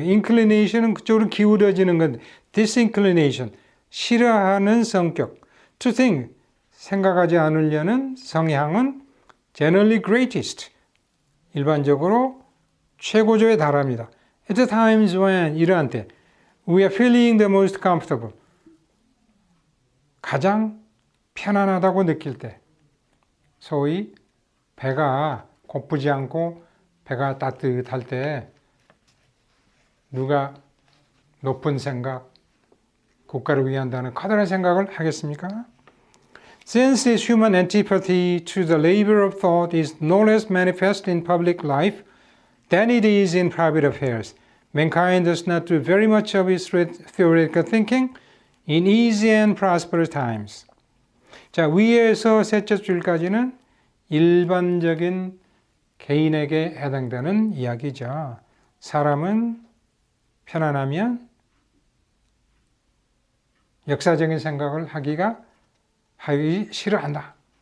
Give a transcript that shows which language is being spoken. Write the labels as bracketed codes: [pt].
[ko] inclination은 그쪽으로 기울어지는 건데 disinclination, 싫어하는 성격. to think, 생각하지 않으려는 성향은 [en] generally greatest, [ko] 일반적으로 최고조에 달합니다. [en] at the times when, [ko] 이러한 때 [en] We are feeling the most comfortable. [ko] 가장 편안하다고 느낄 때, 소위 배가 고프지 않고 배가 따뜻할 때 누가 높은 생각, 국가를 위한다는 커다란 생각을 하겠습니까? [en] Since this human antipathy to the labor of thought is no less manifest in public life than it is in private affairs, mankind does not do very much of its theoretical thinking in easy and prosperous times. [ko] 자, 위에서 셋째 줄까지는 일반적인 개인에게 해당되는 이야기죠. 사람은 편안하면 역사적인 생각을 하기 싫어한다.